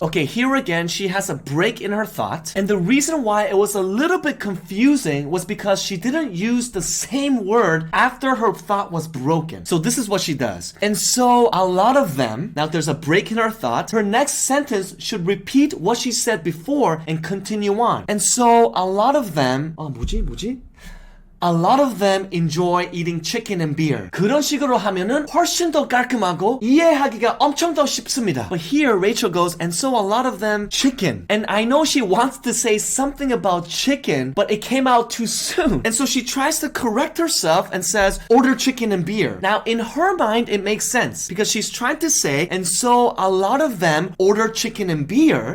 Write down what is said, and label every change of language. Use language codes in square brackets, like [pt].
[en] Okay, here again, she has a break in her thought. And the reason why it was a little bit confusing was because she didn't use the same word after her thought was broken. So this is what she does. And so a lot of them, now there's a break in her thought, her next sentence should repeat what she said before and continue on. And so a lot of them, a lot of them enjoy eating chicken and beer. [ko] 그런 식으로 하면은 훨씬 더 깔끔하고 이해하기가 엄청 더 쉽습니다. [en] But here Rachel goes, and so a lot of them chicken. And I know she wants to say something about chicken, but it came out too soon. And so she tries to correct herself and says, order chicken and beer. Now in her mind, it makes sense because she's trying to say, and so a lot of them order chicken and beer.